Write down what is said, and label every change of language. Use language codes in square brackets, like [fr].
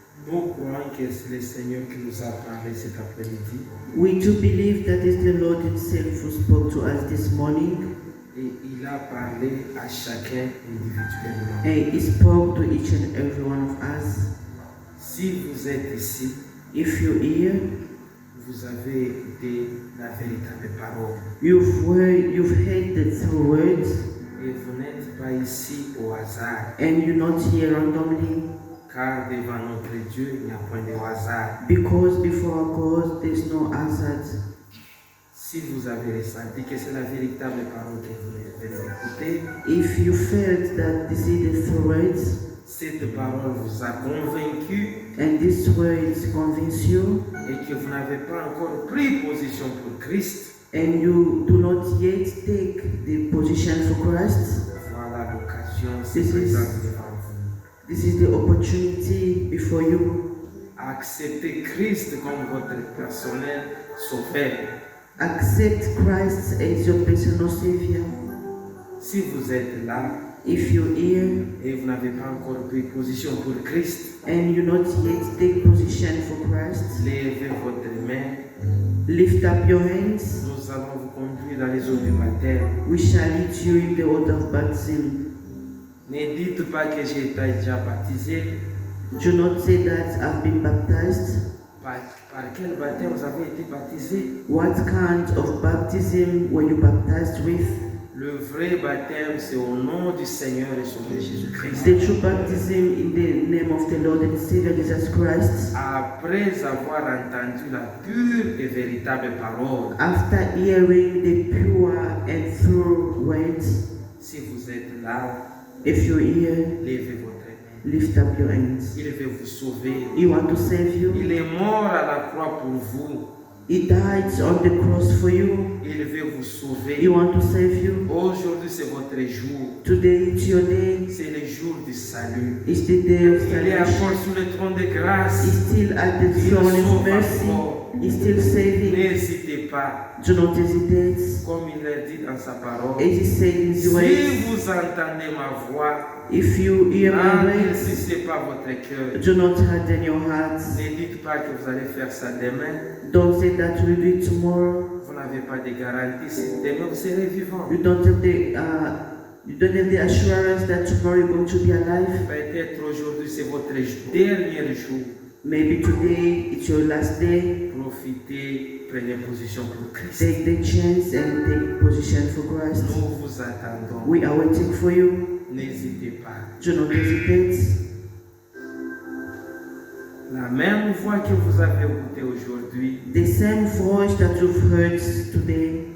[fr] Nous croyons que c'est le Seigneur qui nous a parlé cet après-midi. [en] We do believe that it's the Lord Himself who spoke to us this morning, [fr] Et il a parlé à chacun individuellement. [en] and He spoke to each and every one of us. [fr] Si vous êtes ici, [en] If you're here, [fr] vous avez écouté la véritable parole. [en] you've heard the true words, [fr] Et vous n'êtes pas ici au hasard. [en] and you're not here randomly, [fr] Car devant notre Dieu, il n'y a point de hasard. [en] because before God there's no hazard. [fr] Si vous avez ressenti que c'est la véritable parole que vous venez d'écouter, [en] If you felt that this is the true words, [fr] cette parole vous a convaincu [en] and these words convince you, [fr] et que vous n'avez pas encore pris position pour Christ, [en] and you do not yet take the position for Christ, [fr] voilà l'occasion se [en] This is- [fr] présente devant vous. [en] this is the opportunity before you. [fr] Acceptez Christ comme votre personnel sauveur. [en] Accept Christ as your personal Savior. [fr] Si vous êtes là [en] If you're here [fr] et vous n'avez pas encore pris position pour Christ, [en] and you not yet take position for Christ, [fr] levez votre main. [en] lift up your hands. [fr] Nous allons vous conduire dans les eaux du baptême. [en] We shall lead you in the water of baptism. [fr] Ne dites pas que j'ai été déjà baptisé. [en] Do not say that I've been baptized. [fr] Par quel baptême vous avez été baptisé? [en] What kind of baptism were you baptized with? [fr] Le vrai baptême, c'est au nom du Seigneur et Sauveur Jésus-Christ. [en] The true baptism in the name of the Lord and Savior Jesus Christ. [fr] Après avoir entendu la pure et véritable parole, [en] After hearing the pure and true words, [fr] si vous êtes là, [en] if you're here, [fr] levez votre main. [en] lift up your hands. [fr] Il veut vous sauver. [en] He wants to save you. [fr] Il est mort à la croix pour vous. [en] He died on the cross for you. [fr] Il veut vous sauver. [en] He wants to save you. [fr] Aujourd'hui, c'est votre jour. [en] Today it's your day. [fr] C'est le jour du salut. [en] It's the day of [fr] Il est encore [en] salvation. [fr] sur le trône de grâce. [en] He's still at the [fr] Il [en] throne [fr] sauve [en] of mercy. [fr] encore. [en] He's still saving. [fr] N'hésitez pas. [en] Do not hesitate. [fr] Comme il l'a dit dans sa parole. [en] As he said in [fr] Si [en] his words, [fr] vous entendez ma voix, [en] if you hear my words, [fr] n'enrichissez pas votre cœur. [en] do not harden your hearts. [fr] Ne dites pas que vous allez faire ça demain. [en] Don't say that we'll do it tomorrow. [fr] Vous n'avez pas de garantie si demain vous serez vivant. [en] You don't have the assurance that tomorrow you're going to be alive. [fr] Peut-être aujourd'hui c'est votre dernier jour. [en] Maybe today it's your last day. [fr] Profitez, prenez position pour Christ. [en] Take the chance and take position for Christ. [fr] Nous vous attendons. [en] We are waiting for you. [fr] N'hésitez pas. [en] Do not hesitate. [fr] La même voix que vous avez écoutée aujourd'hui, [en] The same voice that you've heard today,